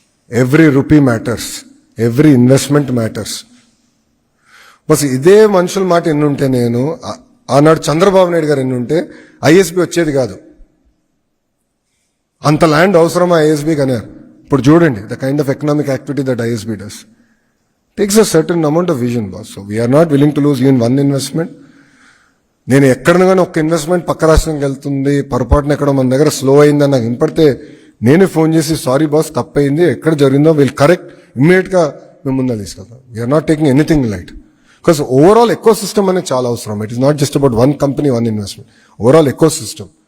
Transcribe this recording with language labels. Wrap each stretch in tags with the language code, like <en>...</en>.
<en>Every rupee matters, every investment matters.</en> <te>Bus ఇదే మనుషుల మాట ఎన్నుంటే, నేను ఆనాడు చంద్రబాబు నాయుడు గారు ఎన్నుంటే ఐఎస్బి వచ్చేది కాదు. అంత ల్యాండ్ అవసరమా ఐఎస్బికి అన్నారు. ఇప్పుడు చూడండి</te> <en>The kind of economic activity that ISB does. Takes a certain amount of vision, boss. So we are not willing to lose even one investment.</en> <te>నేను ఎక్కడైనా కానీ ఒక ఇన్వెస్ట్మెంట్ పక్క రాష్ట్రంకి వెళ్తుంది, పొరపాటున ఎక్కడ మన దగ్గర స్లో అయిందని నాకు వినపడితే నేనే ఫోన్ చేసి సారీ బాస్ తప్పయింది, ఎక్కడ జరిగిందో వీళ్ళు కరెక్ట్ ఇమ్మీడియట్గా మేము ముందు తీసుకెళ్తాం.</te> <en>We are not taking anything light. Because overall ecosystem</en> <te>అనేది చాలా అవసరం.</te> <en>It is not just about one company, one investment, overall ecosystem.</en>